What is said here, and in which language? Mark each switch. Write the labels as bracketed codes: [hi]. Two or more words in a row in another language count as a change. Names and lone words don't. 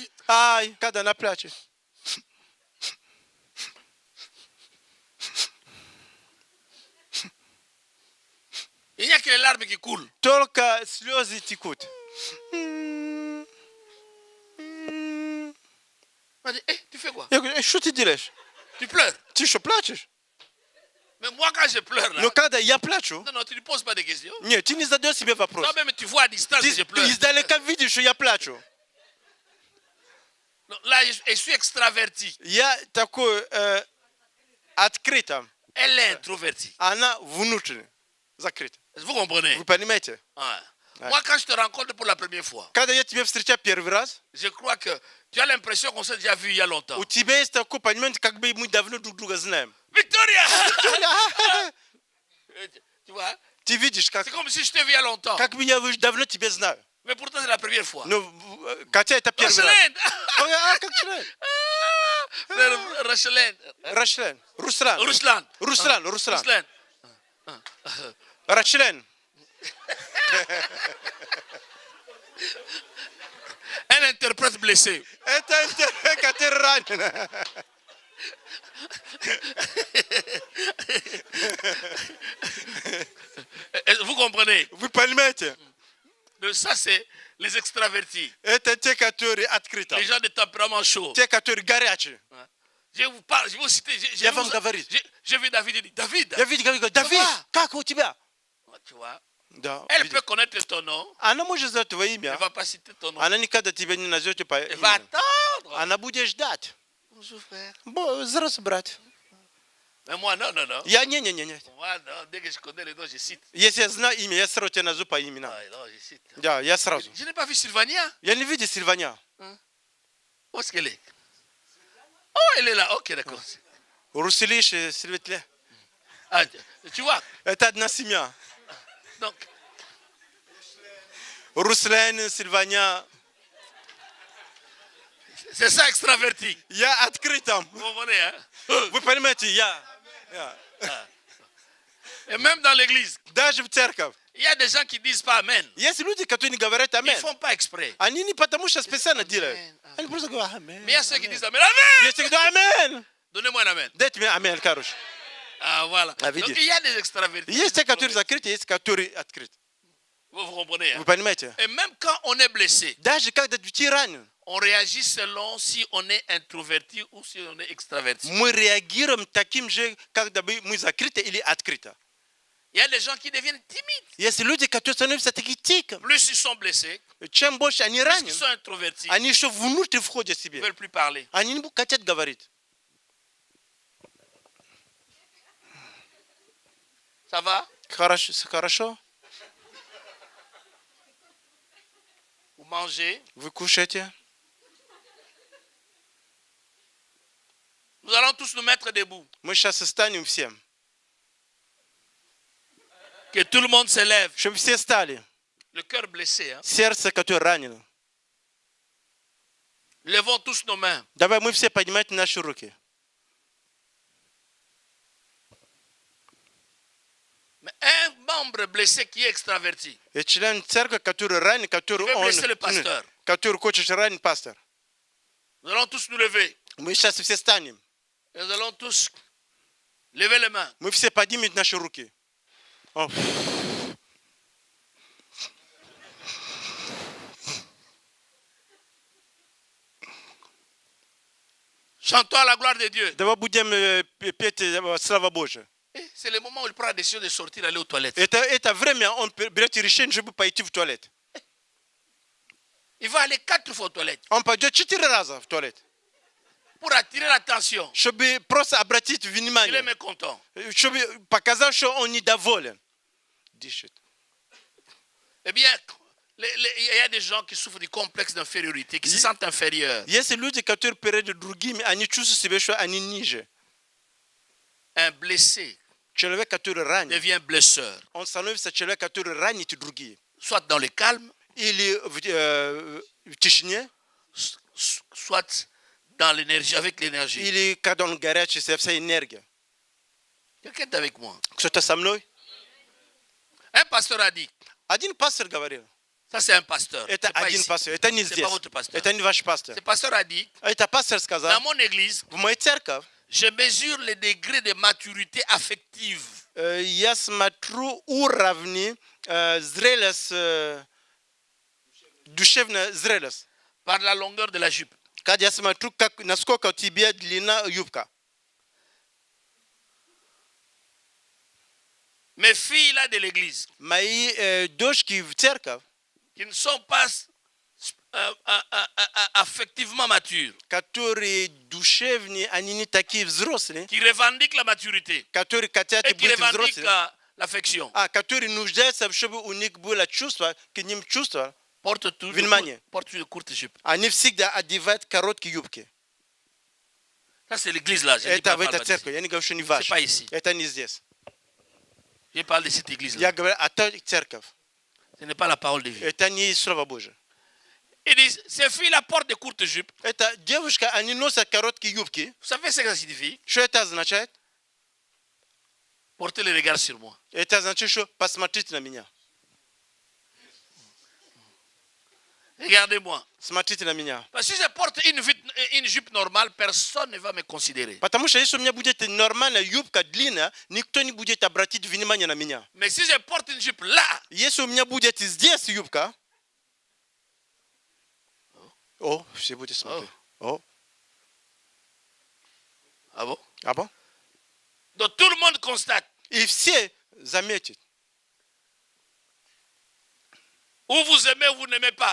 [fr] Ai, kada na place. Il n'y a que les larmes qui coulent. [ru] Только слезы текут. [fr] On dit, tu fais quoi? [ru] Я говорю, что ты делаешь? [fr] Tu pleures. [ru] Ты что, плачешь? [fr] Mais moi, quand je pleure, là, [ru] Но когда я плачу, [fr] non, tu ne poses pas de questions. [ru] нет, ты не задаешь себе вопрос. [fr] Toi-même, tu vois à distance que je [ru] Ты [fr] pleure. [ru] издалека видишь, что я плачу. [fr] Non, là, je suis extraverti. [ru] Я такой открыто. [fr] Elle est introvertie. [ru] Она внутренне закрыта. [fr] Vous comprenez? [ru] Вы понимаете? [fr] Ouais. Moi, quand je te rencontre pour la première fois, [ru] Когда я тебя встречаю первый раз, [fr] je crois que tu as l'impression qu'on s'est déjà vu il y a longtemps. [ru] у тебя есть такое понимание, как бы мы давно друг друга знаем. [fr] Victoria! Tu vois? [ru] Ты видишь, как [fr] C'est comme si je t'ai vu il y a longtemps. [ru] бы я уже давно тебя знаю. [fr] Mais pourtant, c'est la première fois. [ru] Но хотя это первый раз. [fr] Rachelin! [ru] А как член? [fr] Frère Rachelin. [ru] Рашлен. Руслан. Ruslan. Руслан. Ruslan. Рачлен. [fr] Un interprète blessé. [ru] Это который ранен. [fr] Vous comprenez? [ru] Вы понимаете? [fr] Donc ça, c'est les extravertis. [ru] Это те, которые открыты. [fr] Les gens de tempérament chaud. [ru] Те, которые горячие. [fr] Je vous parle, je vais vous citer. [ru] Я вам говорю. [fr] Je vais David et dit, David. [ru] Я видел, говорю, Давид, как у тебя? [fr] Tu vois? [ru] Да. [fr] Elle peut connaître ton nom. [ru] Она может знать твое [fr] Elle [ru] имя. [fr] ne va pas citer ton nom. [ru] Она никогда тебя не назовет по [fr] Elle va [ru] имени. [fr] attendre. [ru] Она будет ждать. [fr] Bonjour frère. [ru] Здравствуй, брат. [fr] Mais moi, non. [ru] Я не. [fr] Moi, non. Dès que je connais les noms, je cite. [ru] Если я знаю имя, я сразу тебя назову по имени. [fr] Ah, non, je cite. [ru] Да, я сразу. [fr] Je n'ai pas vu Sylvania. [ru] Я не видел Сильваня. [fr] Où est-ce qu'elle est? Oh, elle est là. Ok, d'accord. [ru] Руслиш, Сильветле. [fr] Ah, tu vois? [ru] Это одна семья. [fr] Donc, [ru] Руслен, Сильваня. [fr] c'est ça, extraverti. [ru] Я открыт там. [fr] Vous comprenez, hein? [ru] Вы понимаете, я. [fr] Et même dans l'église, [ru] Даже в церковь. [fr] il y a des gens qui disent pas Amen. [ru] Есть люди, которые не говорят [fr] Ils [ru] амин. [fr] ne font pas exprès. [ru] Они не потому что специально делают. Они просто говорят амин. [fr] Mais il y a ceux qui disent Amen. Amen! [ru] Есть кто амин. [fr] Donnez-moi un Amen. [ru] Дайте мне амин, короче. [fr] Ah, voilà. Ah, Donc, [ru] видишь? [fr] il y a des extravertis. [ru] Есть те, которые закрыты, есть которые открыты. [fr] Vous comprenez, hein? [ru] Вы понимаете? [fr] Et même quand on est blessé, [ru] Даже когда ты ранен, [fr] on réagit selon si on est introverti ou si on est extraverti. [ru] мы реагируем таким же, когда мы закрыты или открыты. [fr] Il y a des gens qui deviennent timides. [ru] Есть люди, которые становятся такими тиками. [fr] Plus ils sont blessés, [ru] Чем больше они [fr] plus [ru] ранены, [fr] ils sont introvertis, [ru] они еще внутрь входят в [fr] ils ne [ru] себе. [fr] veulent plus parler. [ru] Они не хотят говорить. [fr] Ça va? [ru] Хорошо. [fr] Vous mangez. [ru] Вы кушаете. [fr] Nous allons tous nous mettre debout. [ru] Мы сейчас встанем всем. [fr] Que tout le monde se lève. [ru] Чтобы все стали. [fr] Le cœur blessé. Hein? [ru] Сердце, которое ранено. [fr] Levons tous nos mains. [ru] Давай мы все поднимем наши руки. [fr] Mais un membre blessé qui est extraverti, [ru] И член церкви, который ранен, который [fr] il veut blesser le pasteur. [ru] который хочет ранить пастор. [fr] Nous allons tous nous lever. [ru] Мы сейчас все станем. [fr] Et nous allons tous lever les mains. [ru] Мы все поднимем наши руки. О. [fr] Chantons à la gloire de Dieu. [ru] Давай будем петь слава Божия. [fr] C'est le moment où il prend la décision de sortir, d'aller aux toilettes. [ru] Это время он берет решение, чтобы пойти в туалет. [fr] Il va aller 4 fois aux toilettes [ru] Он пойдет 4 раза в туалет. [fr] pour attirer l'attention. [ru] Чтобы просто обратить [fr] Il est [ru] внимание. [fr] mécontent. [ru] Чтобы показать, что он недоволен. Дышит. [fr] Eh bien, il y a des gens qui souffrent du complexe d'infériorité, qui se sentent inférieurs. [ru] Есть люди, которые перед другими, они чувствуют себя, что они ниже. [fr] Un blessé [ru] Человек, который ранен, [fr] devient blesseur, [ru] он становится человек, который ранит другие. [fr] soit dans le calme, [ru] Или в тишине, [fr] soit dans l'énergie, avec l'énergie. [ru] или когда он горячий, вся энергия. [fr] Quelqu'un est avec moi. [ru] Кто-то со мной? [fr] Un pasteur a dit, [ru] Один пастор говорил, [fr] Ça, c'est un pasteur. [ru] Это [fr] C'est pas [ru] один [fr] ici. [ru] пастор, это не [fr] C'est [ru] здесь. [fr] pas votre pasteur. [ru] Это не ваш пастор. [fr] Ce pasteur a dit, [ru] Это пастор [fr] dans [ru] сказал, [fr] mon église, [ru] в моей церковь [fr] je mesure les degrés de maturité affective [ru] я смотрю уровни зрелость, душевная зрелость. [fr] par la longueur de la jupe. [ru] Когда я смотрю, насколько у тебя длина юбка. [fr] Mes filles là de l'église, [ru] Мои дочки в церковь, [fr] qui ne sont pas affectivement matures, [ru] которые душевные, они не такие взрослые, [fr] qui revendiquent la maturité [ru] которые хотят [fr] et qui [ru] быть [fr] revendiquent [ru] взрослыми, [fr] l'affection, [ru] которые нуждаются, чтобы у них было чувство, к ним чувство, [fr] portent toujours [ru] Внимание. [fr] de courtes jupes. [ru] они всегда одевают короткие юбки. [fr] Ça, c'est l'église là. Je dis [ru] Это [fr] pas, [ru] в этой [fr] pas [ru] церкви, я не говорю, что не [fr] C'est [ru] ваш. [fr] pas ici. [ru] Это не здесь. [fr] Je parle de cette église là. [ru] Я говорю о той церковь. [fr] Ce n'est pas la parole de Dieu. [ru] Это не Слово Божие. [fr] Ils disent, ces filles-là portent des courtes jupes. [ru] Это девушка, они носят короткие юбки. [fr] Vous savez ce que ça signifie? [ru] Что это означает? [fr] Portez le regard sur moi. [ru] Это означает, что посмотрите на меня. [fr] Regardez-moi. [ru] Смотрите на меня. [fr] Parce que si je porte une jupe normale, personne ne va me considérer. [ru] Потому что если у меня будет нормальная юбка длинная, никто не будет обратить внимание на меня. [fr] Mais si je porte une jupe là, [ru] Если у меня будет здесь юбка, о, все будут смотреть. О, [fr] ah bon? а bon? Donc tout le monde constate. [ru] И все заметят. [fr] Ou vous aimez ou vous n'aimez pas.